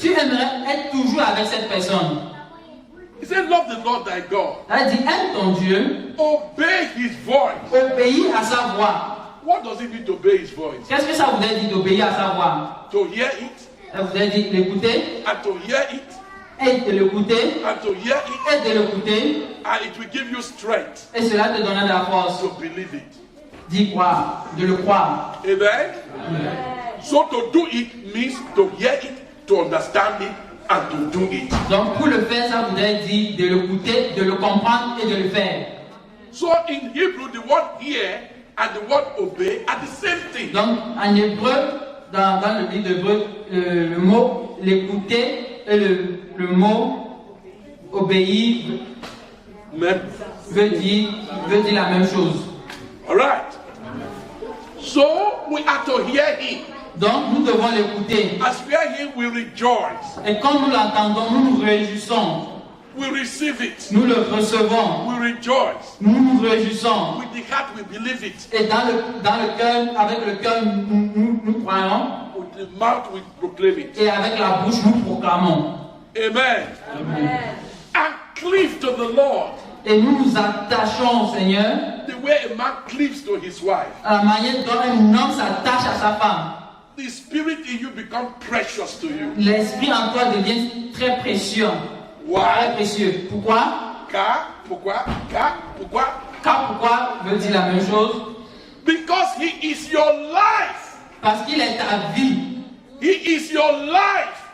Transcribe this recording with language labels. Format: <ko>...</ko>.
<fr>tu aimerais être toujours avec cette personne.</fr> <en>He said, love the Lord thy God.</en> <fr>Elle dit aime ton Dieu,</fr> <en>Obey his voice.</en> <fr>obéis à sa voix.</fr> <en>What does it mean to obey his voice?</en> <fr>Qu'est-ce que ça voudrait dire d'obéir à sa voix?</fr> <en>To hear it,</en> <fr>Ça voudrait dire l'écouter,</fr> <en>and to hear it,</en> <fr>et de l'écouter,</fr> <en>and to hear it,</en> <fr>et de l'écouter,</fr> <en>and it will give you strength</en> <fr>et cela te donnera de la force</fr> <en>to believe it.</en> <fr>d'y croire, de le croire.</fr> <en>Amen? So to do it means to hear it, to understand it, and to do it.</en> <fr>Donc pour le faire, ça voudrait dire de l'écouter, de le comprendre et de le faire.</fr> <en>So in Hebrew, the word hear and the word obey are the same thing.</en> <fr>Donc en hébreu, dans le livre d'hébreu, le mot l'écouter et le mot obéir</fr> <en>Amen.</en> <fr>veut dire la même chose.</fr> <en>All right. So we have to hear him.</en> <fr>Donc nous devons l'écouter.</fr> <en>As we hear him, we rejoice.</en> <fr>Et quand nous l'entendons, nous nous réjouissons.</fr> <en>We receive it.</en> <fr>Nous le recevons.</fr> <en>We rejoice.</en> <fr>Nous nous réjouissons.</fr> <en>With the heart, we believe it.</en> <fr>Et dans le cœur, avec le cœur, nous croyons.</fr> <en>With the mouth, we proclaim it.</en> <fr>Et avec la bouche, nous proclamons.</fr> <en>Amen. And cleave to the Lord.</en> <fr>Et nous nous attachons au Seigneur</fr> <en>The way a man cleaves to his wife.</en> <fr>à la manière dont un homme s'attache à sa femme.</fr> <en>The spirit in you becomes precious to you.</en> <fr>L'esprit en toi devient très précieux. Très</fr> <en>Why?</en> <fr>précieux. Pourquoi? Car, pourquoi? Car, pourquoi? Car pourquoi veut dire la même chose?</fr> <en>Because he is your life.</en> <fr>Parce qu'il est ta vie.</fr> <en>He is your life.</en>